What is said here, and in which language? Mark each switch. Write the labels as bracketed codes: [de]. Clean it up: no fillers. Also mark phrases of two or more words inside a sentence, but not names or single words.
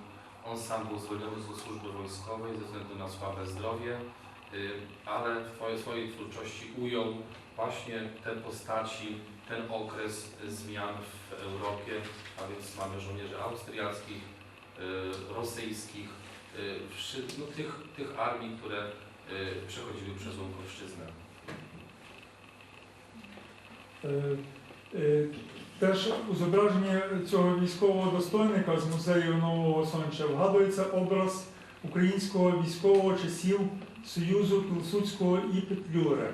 [pl] On sam był zwolniony ze służby wojskowej ze względu na słabe zdrowie, ale w swojej twórczości ujął właśnie te postaci, ten okres zmian w Europie, a więc mamy żołnierzy austriackich, rosyjskich, no, tych armii, które przechodziły przez Łukowszczyznę. [uk] Теж у зображенні цього військового достойника з музею Нового Сонча вгадується образ українського військового часів Союзу Пілсудського і Петлюри.